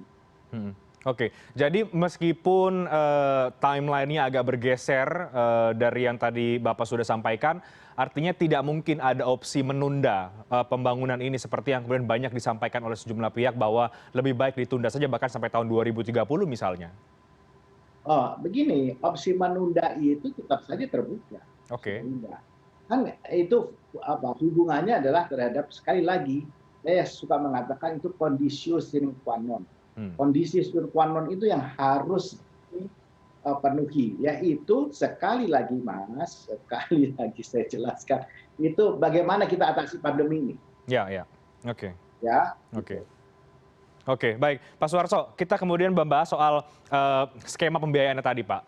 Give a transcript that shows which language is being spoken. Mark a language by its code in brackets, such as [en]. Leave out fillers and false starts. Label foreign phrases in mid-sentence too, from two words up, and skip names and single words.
[id] Oke, jadi meskipun timeline-nya agak bergeser dari yang tadi Bapak sudah sampaikan, artinya tidak mungkin ada opsi menunda pembangunan ini seperti yang kemudian banyak disampaikan oleh sejumlah pihak bahwa lebih baik ditunda saja bahkan sampai tahun 2030 misalnya. Begini, opsi menunda itu tetap saja terbuka. Kan itu hubungannya adalah terhadap, sekali lagi saya suka mengatakan itu [la] kondisio sine qua non. [id] Kondisi [la] sine qua non [id] itu yang harus dipenuhi, yaitu sekali lagi saya jelaskan, itu bagaimana kita atasi pandemi ini. Oke, baik. Pak Suarso, kita kemudian membahas soal skema pembiayaannya tadi, Pak.